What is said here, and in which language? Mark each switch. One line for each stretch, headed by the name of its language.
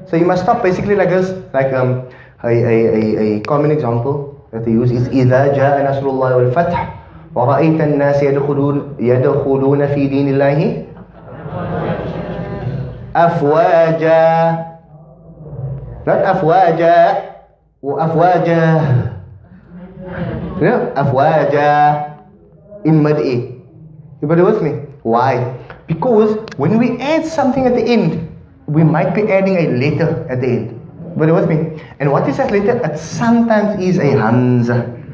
English: So you must stop basically like this, like a common example that they use is
Arabic: إذا جاء نصر الله والفتح ورأيت الناس يدخلون في دين الله أفواجا. Not أفواجا وأفواجا.
English: أفواجا in mid A. Everybody with me? Why? Because when we add something at the end, we might be adding a letter at the end. Everybody with me? And what is that letter? It sometimes is a hamza.